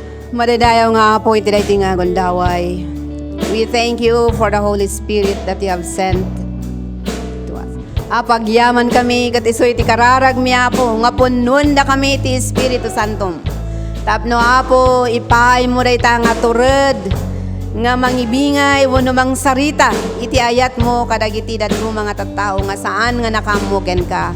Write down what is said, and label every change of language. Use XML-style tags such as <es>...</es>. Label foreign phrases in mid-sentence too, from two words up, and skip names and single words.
<ilo>Madadayaw nga po iti dayti nga gundaway.</ilo> <en>We thank you for the Holy Spirit that you have sent to us.</en> <ilo>Apagyaman kami kat isoy iti kararag mi Apo nga punon da kami iti Espiritu Santo. Tapno Apo ipay mo dayta nga turod nga mangibingay wano mang sarita iti ayat mo kadagiti dadto mga tattao nga saan nga nakamuken ka.</ilo>